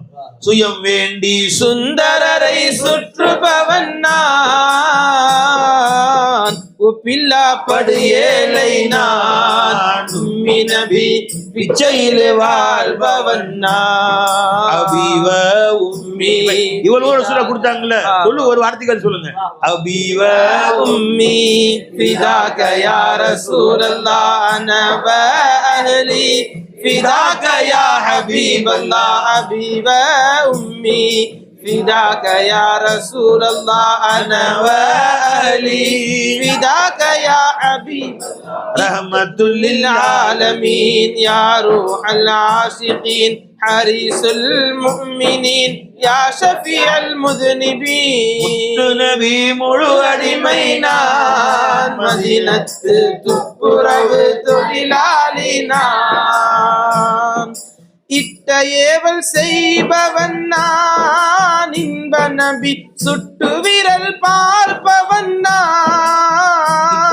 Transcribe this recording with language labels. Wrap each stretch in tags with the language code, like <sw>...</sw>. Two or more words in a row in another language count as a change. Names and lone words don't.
<ta>சுயம் வேண்டி சுந்தரரை சுற்றுபவன் நான், ஒப்பில்லா படு ஏழை நான்,</ta> <ar>أمي نبي</ar> <ta>பிச்சையில் வாழ்பவன் நான்.</ta> <ar>أبي وأمي,</ar> <ta>இவ்வளவு சொல்ல கொடுத்தாங்கல்ல, சொல்லு ஒரு வார்த்தைகள் சொல்லுங்க.</ta> <ar>أبي وأمي فداك يا رسول الله أنا وأهلي, فداك يا حبيب الله حبيب أمي، فداك يا رسول الله أنا وأهلي، فداك يا حبيب رحمة للعالمين يا روح العاشقين حريص المؤمنين يا شفيع المذنبين.</ar> <ta>நபி முழு அடிமைனான், மதீனத்து துப்புரவு தொழிலாளினான், இட்ட ஏவல் செய்பவன் நான், இன்ப நபி சுட்டு விரல் பார்ப்பவன் நான்.</ta>